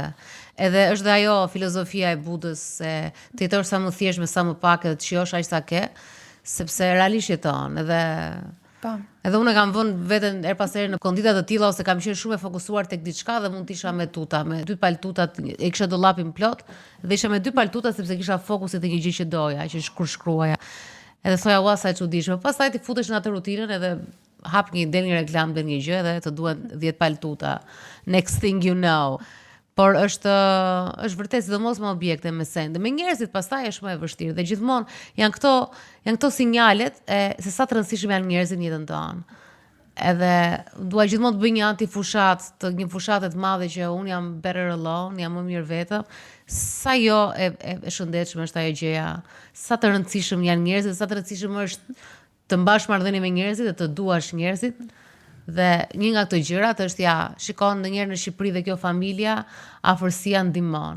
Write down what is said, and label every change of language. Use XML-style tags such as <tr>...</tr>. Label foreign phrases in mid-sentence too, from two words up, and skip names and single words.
<sq>Edhe është dhe ajo filozofia e Budës, se të jetosh sa më thjesht me sa më pak edhe të shijosh aq sa ke, sepse realisht jeton Edhe unë kam vënë veten her pas here në kondita të tilla ose kam qenë shumë e fokusuar tek diçka dhe mund të isha me tuta, me 2 paltuta, e kisha dollapin plot dhe isha me 2 paltuta sepse kisha fokusin te një gjë që doja, që kur shkruaja. Edhe thoja ua sa e çuditshme. Pastaj ti futesh në atë rutinën edhe hap del një reklam, del një gjë edhe të duhen 10 paltuta.</sq> <en>Next thing you know.</en> <sq>Por është vërtet sidomos me objekte, me sende, me njerëzit pastaj është më e vështirë dhe gjithmonë janë këto sinjalet se sa të rëndësishëm janë njerëzit në jetën tonë. Edhe dua gjithmonë të bëj një një fushatë të madhe që unë jam</sq> <en>better alone,</en> <sq>jam më mirë vetëm. Sa jo e shëndetshme është ajo gjëja, sa të rëndësishëm janë njerëzit, sa të rëndësishëm është të mbash marrëdhënie me njerëzit dhe të duash njerëzit. Dhe një nga këto gjërat është shikon ndonjëherë në Shqipëri dhe kjo familja, afërsia ndihmon.</sq>